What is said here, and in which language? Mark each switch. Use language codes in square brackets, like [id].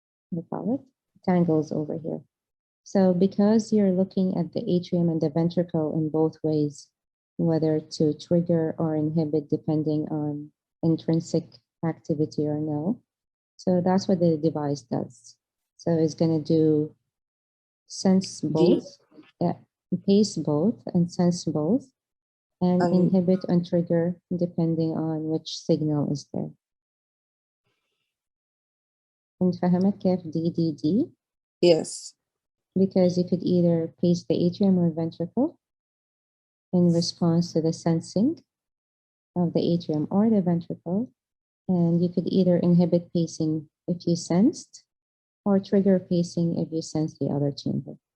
[en] we call it, tangles over here. So because you're looking at the atrium and the ventricle in both ways, whether to trigger or inhibit depending on intrinsic activity or no. So that's what the device does. So it's going to do sense both, pace both, and sense both, and inhibit and trigger depending on which signal is there. [ar] انفهمت كيف DDD? [en] Yes. Because you could either pace the atrium or ventricle in response to the sensing of the atrium or the ventricle, and you could either inhibit pacing if you sensed, or trigger pacing if you sense the other chamber.